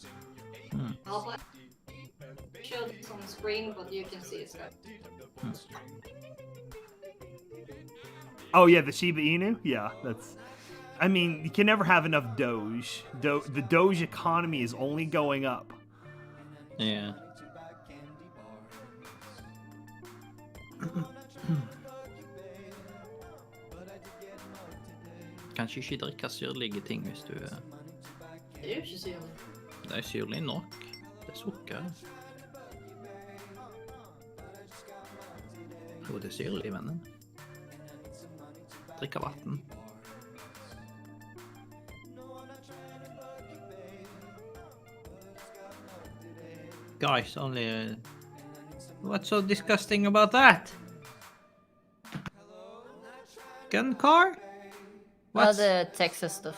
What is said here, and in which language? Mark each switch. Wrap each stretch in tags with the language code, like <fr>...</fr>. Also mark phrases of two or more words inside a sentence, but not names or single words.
<en>I'll show this on the screen, but you can see it. Oh yeah, the Shiba Inu. Yeah, that's. I mean, you can never have enough Doge. The Doge economy is only going up. Yeah.</en> <no>Kanskje ikke drikke syrlige ting hvis du Det er jo ikke syrlig. Det er syrlig nok. Det er sukker. Jo, det er syrlig, vennen. Drikke vatten.</no> <en>Guys, only... What's so disgusting about that? Gun car? Well, the Texas stuff.</en>